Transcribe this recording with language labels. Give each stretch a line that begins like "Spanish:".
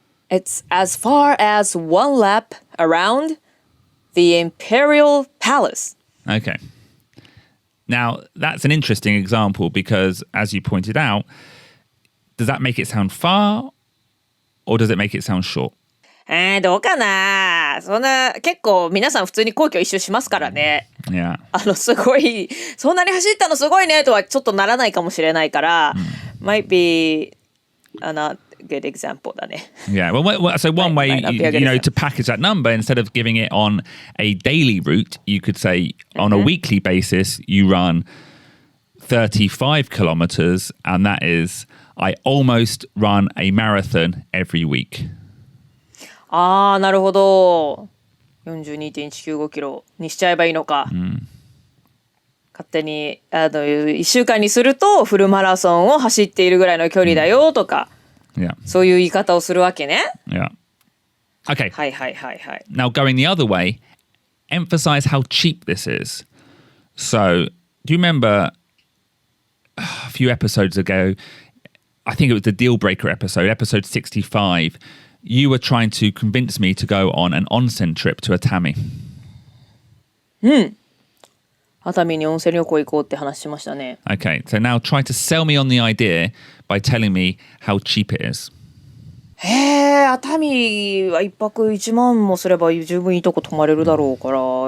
English: It's as far as one lap around the Imperial Palace. Okay. Now, that's an interesting example because, as you pointed out, does that make it sound far or does it make it sound short?
Japanese: どうかな。そんな結構皆さん普通に皇居一周しますからね。
English: Yeah.
Japanese: すごいそんなに走ったのすごいねとはちょっとならないかもしれないから、
English: might be not good example
Japanese: だね。
English: Yeah. Well, so one way, to package that number, instead of giving it on a daily route, you could say on a weekly basis, you run 35 kilometers, and that is, I almost run a marathon every week.
Japanese: なるほど。 42.195 キロにしちゃえばいいのか。勝手に1週間にするとフルマラソンを走っているぐらいの距離だよとか、そういう言い方をするわけね。
English: Yeah. Okay.
Japanese: はいはいはいはい。
English: Now going the other way, emphasize how cheap this is. So, do you remember a few episodes ago, I think it was the deal breaker episode 65, you were trying to convince me to go on an onsen trip to Atami.
Japanese: 熱海に温泉旅行行こうって話しましたね。
English: Okay, so now try to sell me on the idea by telling me how cheap it is.
Japanese: 熱海は一泊1万もすれば十分いいとこ泊まれるだろうから。